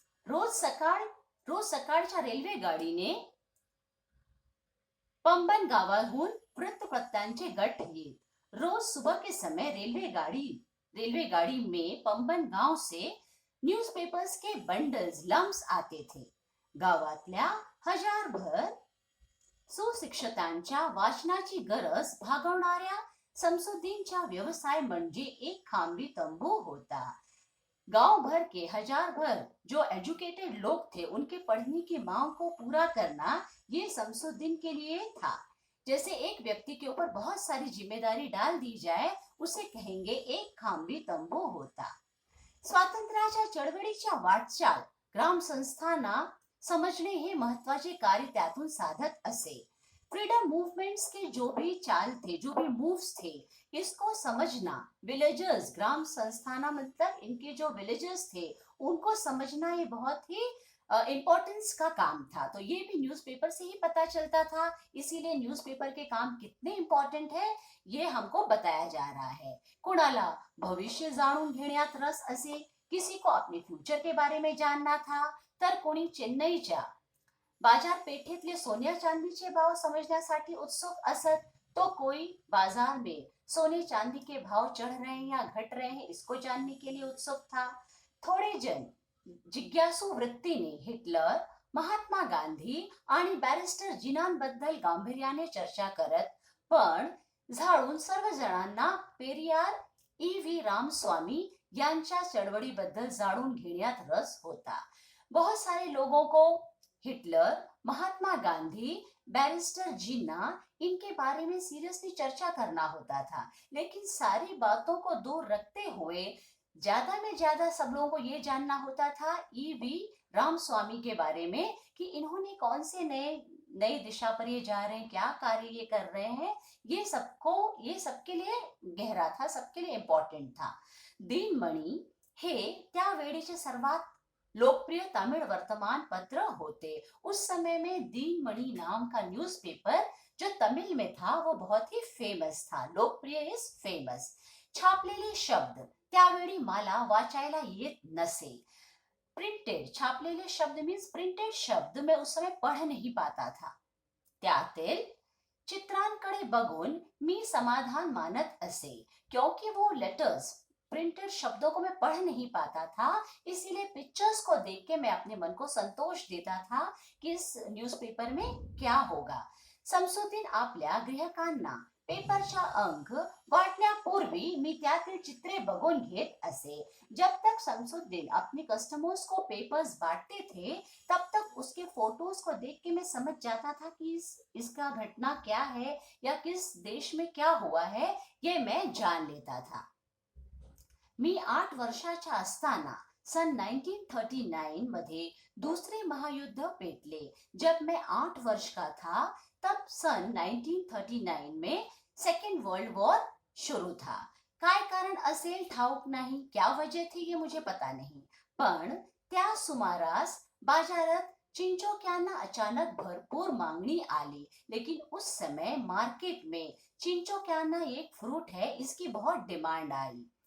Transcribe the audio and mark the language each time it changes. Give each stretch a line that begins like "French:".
Marathi: रोज सकाळच्या रेल्वे गाडीने पंबन गावाहून वृत्तपत्रांचे गट येत.
Hindi: रोज सुबह के समय रेलवेगाड़ी में पंबन गांव से न्यूज़पेपर्स के बंडल्स लम्स आते थे.
Marathi: गावातल्या हजारभर सुशिक्षितांच्या वाचनाची गरज भागवणाऱ्या शमसुद्दीनचा व्यवसाय म्हणजे एक खांबी तंबू होता.
Hindi: गांव भर के हजार भर जो एजुकेटेड लोग थे उनके पढ़ने की मांग को पूरा करना ये शमसुद्दीन के लिए था. जैसे एक व्यक्ति के ऊपर बहुत सारी जिम्मेदारी डाल दी जाए उसे कहेंगे एक खांबी तंबू होता.
Marathi: स्वातंत्र्याच्या चळवळीच्या वाटचाल ग्राम संस्थांना समजणे हे महत्वाचे कार्य त्यातून साधत असे.
Hindi: फ्रीडम मूवमेंट्स के जो भी चाल थे, जो भी मूव्स थे, इसको समझना विलेजर्स, ग्राम संस्थाना मतलब इनके जो विलेजर्स थे उनको समझना ये बहुत ही इम्पोर्टेंस का काम था. तो ये भी न्यूज़पेपर से ही पता चलता था. इसीलिए न्यूज़पेपर के काम कितने इम्पॉर्टंट है ये हमको बताया जा रहा है.
Marathi: कुणाला भविष्य जाणून घेण्यात रस असे,
Hindi: किसी को अपने फ्यूचर के बारे में जानना था,
Marathi: तर कोणी चेन्नईच्या बाजारपेठेतले सोन्या चांदीचे भाव समझण्यासाठी उत्सुक असत,
Hindi: तो कोई बाजार में सोने चांदी के भाव चढ़ रहे हैं या घट रहे हैं इसको जानने के लिए उत्सुक था.
Marathi: थोड़े जन जिज्ञासू वृत्तीने हिटलर, महात्मा गांधी आणि बॅरिस्टर जिनांबद्दल गांभीर्याने चर्चा करत, पण झाडून सर्व जणांना पेरियार, E.V. रामस्वामी यांच्या चळवळीबद्दल जाणून घेण्यात रस होता.
Hindi: बहुत सारे लोगों को हिटलर, महात्मा गांधी, बैरिस्टर जिन्ना इनके बारे में सीरियसली चर्चा करना होता था, लेकिन सारी बातों को दूर रखते हुए ज्यादा में ज्यादा सब लोगों को ये जानना होता था ईवी रामस्वामी के बारे में कि इन्होंने कौन से नई दिशा पर ये जा रहे हैं, क्या कार्य ये कर रहे हैं। ये सबके लिए गहरा था, सबके लिए इम्पॉर्टंट था.
Marathi: दिनमणी हे त्यावेळेचे सर्वात लोकप्रिय तमिळ वर्तमानपत्र होते.
Hindi: उस समय में दिनमणि नाम का न्यूज़पेपर जो तमिल में था वो बहुत ही फेमस था.
English: लोकप्रिय is famous.
Marathi: छापलेले शब्द त्यावेळी मला वाचायला येत नसे.
Hindi: प्रिंटेड,
Marathi: छापलेले शब्द
Hindi: मीन्स प्रिंटेड शब्द मैं उस समय पढ़ नहीं पाता था.
Marathi: त्यातील चित्रांकडे बघून मी समाधान मानत असे,
Hindi: क्योंकि वो लेटर्स प्रिंटेड शब्दों को मैं पढ़ नहीं पाता था, इसीलिए पिक्चर्स को देख के मैं अपने मन को संतोष देता था कि इस न्यूज़पेपर में क्या होगा.
Marathi: समसुद्दीन आपल्या ग्राहकांना पेपरचा अंक वाटण्यापूर्वी मी त्यातील चित्रे बघून घेत असे.
Hindi: जब तक शमसुद्दीन अपने कस्टमर्स को पेपर्स बांटते थे, तब तक उसके फोटोज को देख के मैं समझ जाता था कि इसका घटना क्या है या किस देश में क्या हुआ है, ये मैं जान लेता था.
Marathi: मी 8 वर्षाचा असताना सन 1939 मध्ये दूसरे महायुद्ध पेटले.
Hindi: जब मैं 8 वर्ष का था तब सन 1939 में सेकेंड वर्ल्ड वॉर शुरू था.
Marathi: काय कारण असेल ठाऊक नाही,
Hindi: क्या वजह थी ये मुझे पता नहीं,
Marathi: पण त्या सुमारास बाजारात चिंचोक्यांना अचानक भरपूर मांगनी आली.
Hindi: लेकिन उस समय मार्केट में चिंचोक्यांना एक फ्रूट है, इसकी बहुत डिमांड आई.